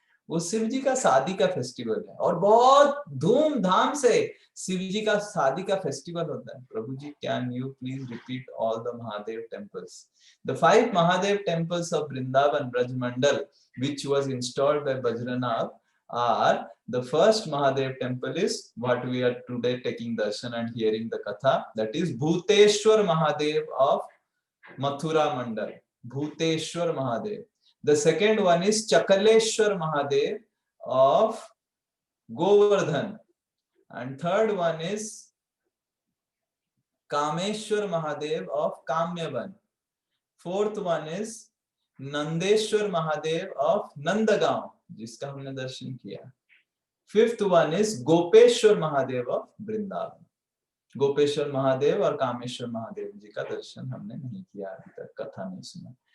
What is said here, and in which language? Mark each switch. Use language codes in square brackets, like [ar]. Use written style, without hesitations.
[hi] वो शिव जी का शादी का फेस्टिवल है और बहुत धूमधाम से शिव जी का शादी का फेस्टिवल होता है। [en] Prabhu ji, can you please repeat all the Mahadev temples? The 5 Mahadev temples of Vrindavan Brajmandal which was installed by Bajranath are: the first Mahadev temple is what we are today taking darshan and hearing the katha, that is Bhuteshwar Mahadev of Mathura Mandal, Bhuteshwar Mahadev. The second one is Chakaleshwar Mahadev of Govardhan, and third one is Kameshwar Mahadev of Kamyavan. Fourth one is Nandeshwar Mahadev of Nandgaon, [hi] जिसका हमने दर्शन किया। [en] Fifth one is Gopeshwar Mahadev of Vrindavan. [hi] Gopeshwar Mahadev और कामेश्वर महादेव जी का दर्शन हमने नहीं किया अभी तक, कथा नहीं सुना।